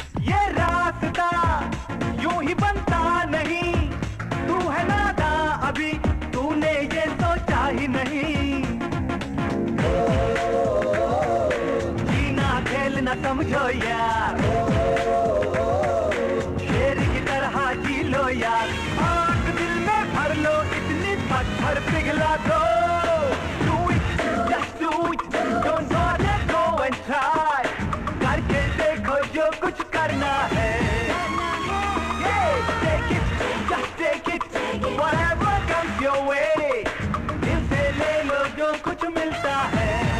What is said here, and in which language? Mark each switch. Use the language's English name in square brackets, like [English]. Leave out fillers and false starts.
[Hindi] ये रास्ता यूं ही बनता नहीं, तू है नादा अभी, तूने ये सोचा ही नहीं। जीना खेलना समझो यार, शेर की तरह जी लो यार। आग दिल में भर लो, इतनी पत्थर पिघला दो। [English] Do it, just do it, don't bother, go and try। [Hindi] करके देखो जो कुछ करना है। [English] Yeah, take it, just take it, whatever comes your way। [Hindi] दिल से ले लो जो कुछ मिलता है।